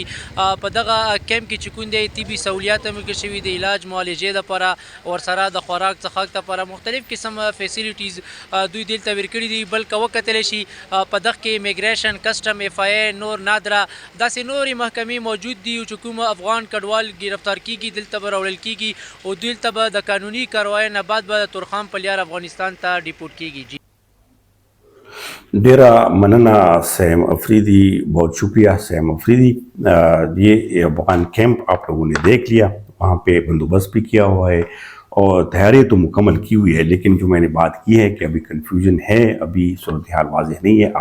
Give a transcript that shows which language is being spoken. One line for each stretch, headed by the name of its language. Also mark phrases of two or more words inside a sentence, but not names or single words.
Pashto: په دغه کیمپ کې چې کوم دی طبي سہولیات هم ورکړل شوي دي، علاج معالجې دپاره، ورسره د خوراک څښاک دپاره مختلف قسم فیسیلیټیز دوی دلته ورکړي دي. بل که وکتلی شي په دغه کې امیګریشن، کسټم، اف آی اے، نور نادره داسې نورې محکمې موجود دي چې کوم افغان کډوال گرفتار کیږي دلته به راوړل کیږي او دلته به د قانوني کاروایۍ نه بعد به د ترخام په لار افغانستان ته ډیپورټ کیږي. ڈیرا مننا
Urdu: سیم افریدی، بہت شکریہ سیم افریدی. یہ افغان کیمپ آپ لوگوں نے دیکھ لیا، وہاں پہ بندوبست بھی کیا ہوا ہے اور تیاری تو مکمل کی ہوئی ہے، لیکن جو میں نے بات کی ہے کہ ابھی کنفیوژن ہے، ابھی صورتحال واضح نہیں ہے.